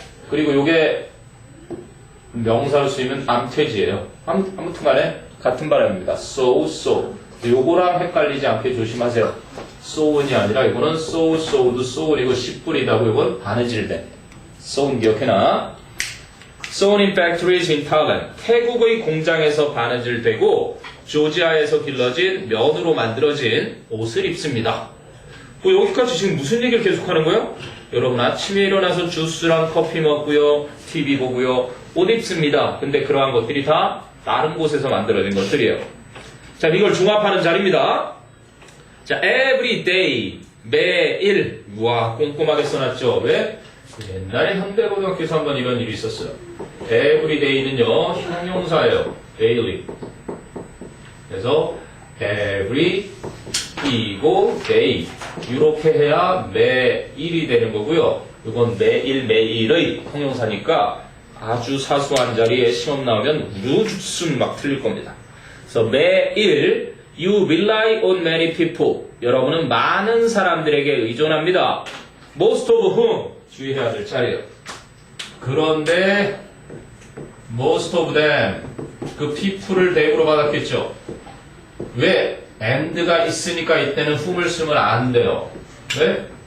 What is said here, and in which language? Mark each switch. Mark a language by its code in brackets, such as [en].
[ko] 그리고 요게 명사로 쓰이면 암태지예요. 아무튼간에 같은 발음입니다. [en] sow. [ko] 요거랑 헷갈리지 않게 조심하세요. sow이 아니라 이거는 [en] sow, sowed, sow [ko] 이고 씨 뿌리다고 이건 바느질된. sown 기억해놔. [en] sown in factories in Thailand. [ko] 태국의 공장에서 바느질되고 조지아에서 길러진 면으로 만들어진 옷을 입습니다. 여기까지 지금 무슨 얘기를 계속하는 거예요? 여러분 아침에 일어나서 주스랑 커피 먹고요, TV 보고요, 옷 입습니다. 근데 그러한 것들이 다 다른 곳에서 만들어진 것들이에요. 자, 이걸 종합하는 자리입니다. 자, every day, 매일. 와, 꼼꼼하게 써놨죠. 왜? 옛날에 현대고등학교에서 한번 이런 일이 있었어요. every day는요, 형용사예요. [en] daily. [ko] 그래서 every 이고 day 이렇게 해야 매일이 되는 거고요. 이건 매일매일의 형용사니까 아주 사소한 자리에 시험 나오면 우르주순 막 틀릴 겁니다. 그래서 매일 [en] you rely on many people. [ko] 여러분은 많은 사람들에게 의존합니다. [en] most of whom [ko] 주의해야 될 차례예요. 그런데 [en] most of them [ko] 그 people을 대으로 받았겠죠. 왜? and가 있으니까 이때는 whom을 쓰면 안 돼요. 왜?